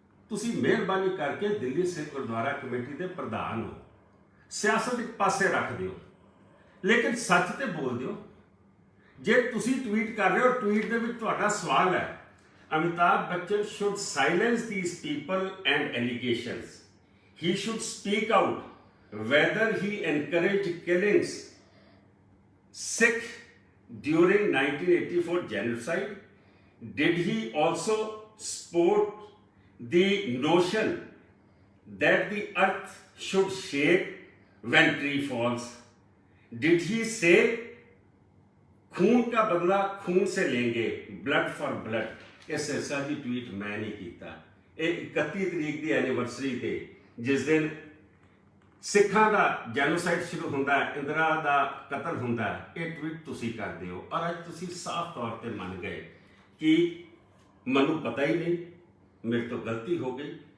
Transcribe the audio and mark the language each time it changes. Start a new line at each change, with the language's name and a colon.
Punjabi: ਤੁਸੀਂ ਮਿਹਰਬਾਨੀ ਕਰਕੇ ਦਿੱਲੀ ਸਿੱਖ ਗੁਰਦੁਆਰਾ ਕਮੇਟੀ ਦੇ ਪ੍ਰਧਾਨ ਹੋ, ਸਿਆਸਤ ਇੱਕ ਪਾਸੇ ਰੱਖ ਦਿਓ, ਲੇਕਿਨ ਸੱਚ ਤੇ ਬੋਲ ਦਿਓ। ਜੇ ਤੁਸੀਂ ਟਵੀਟ ਕਰ ਰਹੇ ਹੋ, ਟਵੀਟ ਦੇ ਵਿੱਚ ਤੁਹਾਡਾ ਸਵਾਲ ਹੈ Amitabh Bachchan
English: should silence these people and allegations. He should speak out whether he encouraged killings Sikh during 1984 genocide. Did he also support the notion that the earth should shake when tree falls? Did he say
Hindi: खून का बदला खून से लेंगे,
English: Blood for blood?
Punjabi: ਇਹ ਸਿਰਸਾ ਦੀ tweet ਮੈਂ ਨਹੀਂ ਕੀਤਾ। ਇਹ 31 ਤਰੀਕ ਦੀ ਐਨੀਵਰਸਰੀ ਤੇ ਜਿਸ ਦਿਨ ਸਿੱਖਾਂ ਦਾ ਜੈਨੋਸਾਈਡ ਸ਼ੁਰੂ ਹੁੰਦਾ ਹੈ, ਇੰਦਰਾ ਦਾ ਕਤਲ ਹੁੰਦਾ ਹੈ, ਇਹ ਟਵੀਟ ਤੁਸੀਂ ਕਰਦੇ ਹੋ। ਔਰ ਅੱਜ ਤੁਸੀਂ ਸਾਫ਼ ਤੌਰ ਤੇ ਮੰਨ ਗਏ ਕਿ ਮੈਨੂੰ ਪਤਾ ਹੀ ਨਹੀਂ, ਮੇਰੇ ਤੋਂ ਗਲਤੀ ਹੋ ਗਈ।